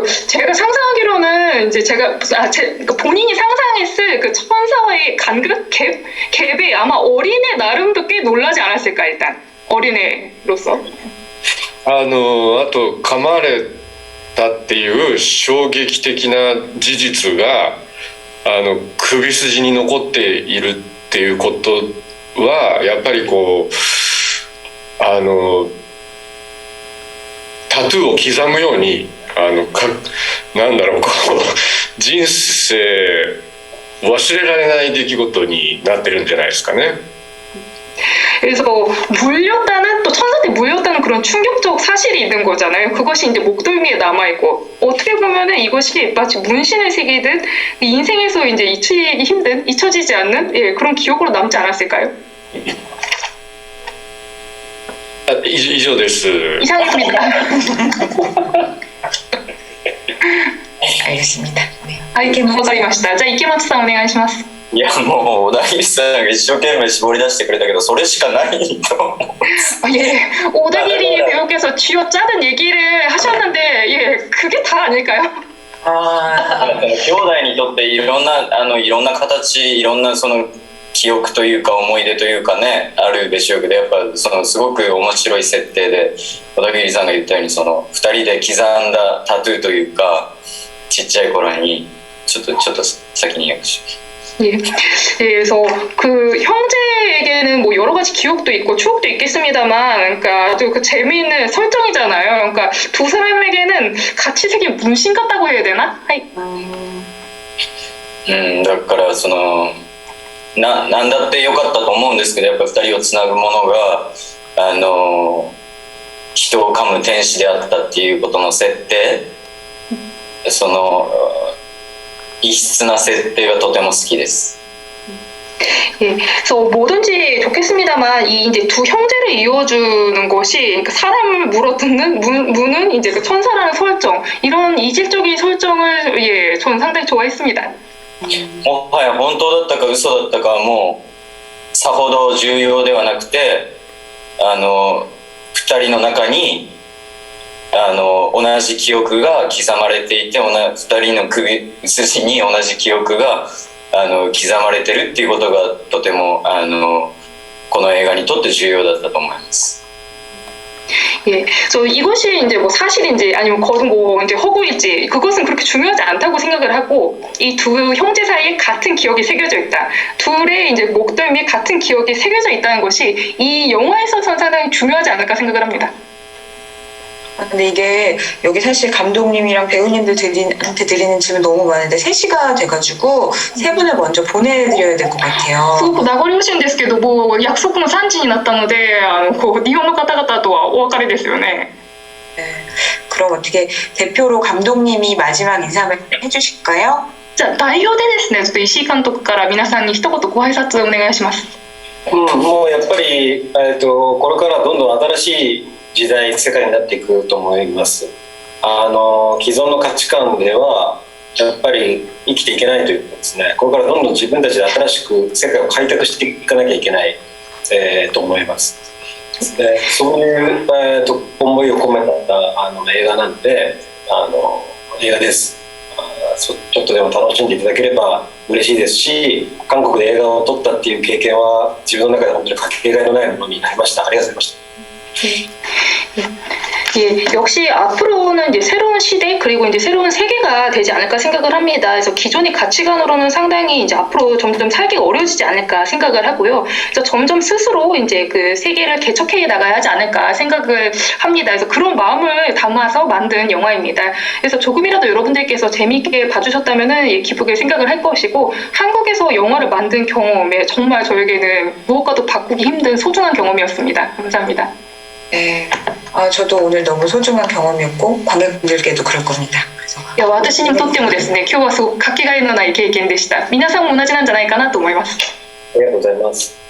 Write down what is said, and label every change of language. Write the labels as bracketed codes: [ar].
[ko] 제가 상상하기로는 이제 본인이 상상했을 그 천사와의 간극 갭이 아마 어린애 나름도 꽤 놀라지 않았을까 일단 어린애로서. [ja] あと噛まれたっていう衝撃的な事実が首筋に残っているっていうことはやっぱりこう。タトゥーを刻むようになんだろうこう人生忘れられない出来事になってるんじゃないですかね。 [ko] 그래서 물렸다는 또 천사한테 물렸다는 그런 충격적 사실이 있는 거잖아요. 그것이 이제 목덜미에 남아 있고 어떻게 보면은 이것이 마치 문신을 새기듯 인생에서 이제 잊히기 힘든 잊혀지지 않는 그런 기억으로 남지 않았을까요? [ja] 以上です。 [ko] 이상입니다. 알겠습니다. 네. [ja] わかりました。じゃあ池松さんお願いします。いやもう小田切さんが一生懸命絞り出してくれたけどそれしかないと思う。 [ko] 예, 오다기리 배우께서 쥐어 짜는 얘기를 하셨는데 예, 그게 다 아닐까요? [ja] 兄弟にとっていろんな形いろんなその記憶というか思い出というかねあるでしょうけどやっぱすごく面白い設定で小田切さんが言ったように2人で刻んだタトゥーというかちっちゃい頃にちょっと先に訳します。 [ko] 예, 그래서 그 형제에게는 뭐 여러 가지 기억도 있고 추억도 있겠습니다만, 그러니까 아주 그 재미있는 설정이잖아요. 그러니까 두 사람에게는 같이 새긴 문신 같다고 해야 되나? [ja] だからなんだってよかったと思うんですけどやっぱ2人をつなぐものが人を噛む天使であったっていうことの設定異質な設定がとても好きです。 [ko] 예, 그래서 뭐든지 좋겠습니다만 이 이제 두 형제를 이어주는 것이 그러니까 사람을 물어뜯는 무는 이제 그 천사라는 설정 이런 이질적인 설정을 예, 저는 상당히 좋아했습니다. [ja] もはや本当だったか嘘だったかはもうさほど重要ではなくて、2人の中に同じ記憶が刻まれていて、2人の首筋に同じ記憶が刻まれてるっていうことがとてもこの映画にとって重要だったと思います。 [ko] 예, 저 이것이 이제 뭐 사실인지 아니면 거듭 뭐 이제 허구일지 그것은 그렇게 중요하지 않다고 생각을 하고 이 두 형제 사이에 같은 기억이 새겨져 있다. 둘의 이제 목덜미에 같은 기억이 새겨져 있다는 것이 이 영화에서 상당히 중요하지 않을까 생각을 합니다. 근데 이게 여기 사실 감독님이랑 배우님들한테 드리는 질문 너무 많은데 3시가 돼가지고 세 분을 먼저 보내드려야 될 것 같아요. [ja] すごく名残惜しいんですけどもう約束も3時になったのでこう日本の方々とはお別れですよね。 [ko] 네, 그럼 어떻게 대표로 감독님이 마지막 인사를 해주실까요? [ja] じゃあ代表でですねちょっと石井監督から皆さんに一言ご挨拶お願いします。もうやっぱり、これからどんどん新しい時代世界になっていくと思います。既存の価値観ではやっぱり生きていけないということですね。これからどんどん自分たちで新しく世界を開拓していかなきゃいけない、と思います。でそういう、思いを込めた映画なので映画です。ちょっとでも楽しんでいただければ嬉しいですし、韓国で映画を撮ったっていう経験は自分の中で本当にかけがえのないものになりました。ありがとうございました。 [ko] 예, 역시 앞으로는 이제 새로운 시대 그리고 이제 새로운 세계가 되지 않을까 생각을 합니다. 그래서 기존의 가치관으로는 상당히 이제 앞으로 점점 살기가 어려워지지 않을까 생각을 하고요. 그래서 점점 스스로 이제 그 세계를 개척해 나가야 하지 않을까 생각을 합니다. 그래서 그런 마음을 담아서 만든 영화입니다. 그래서 조금이라도 여러분들께서 재미있게 봐주셨다면은 예, 기쁘게 생각을 할 것이고 한국에서 영화를 만든 경험에 정말 저에게는 무엇과도 바꾸기 힘든 소중한 경험이었습니다. 감사합니다. 네, 저도 오늘 너무 소중한 경험이었고 관객분들께도 그럴 겁니다. 그래서 [ja] いや私にとってもですね、今日はすごくかけがえのない経験でした。皆さんも同じなんじゃないかなと思います。ありがとうございます。